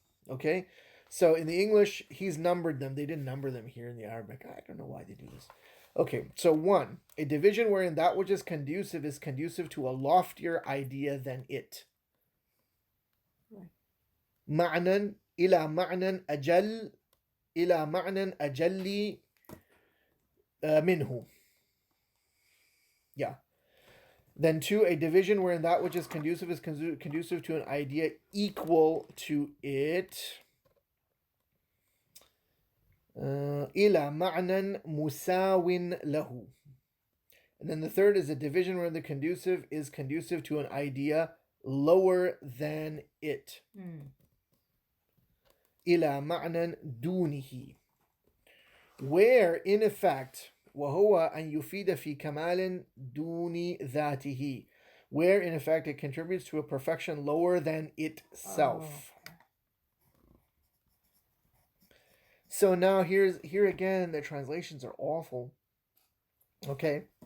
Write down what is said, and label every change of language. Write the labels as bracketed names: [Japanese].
[English] Okay, so in the English he's numbered them. They didn't number them here in the Arabic. I don't know why they do this. Okay, so 1, a division wherein that which is conducive to a loftier idea than it. [Arabic] معنى إلى معنى أجل إلى معنى أجل منه. Yeah. [English] Then 2, a division wherein that which is conducive to an idea equal to it. [Arabic] إلى معنى مساو له. [English] And then the 3rd is a division where the conducive is conducive to an idea lower than it. [Arabic] إلى معنى دونه. [English] Where in effect [Arabic] وهو أن يفيد في كمال دون ذاته. [English] Where in effect it contributes to a perfection lower than itself. So now here again the translations are awful. Okay.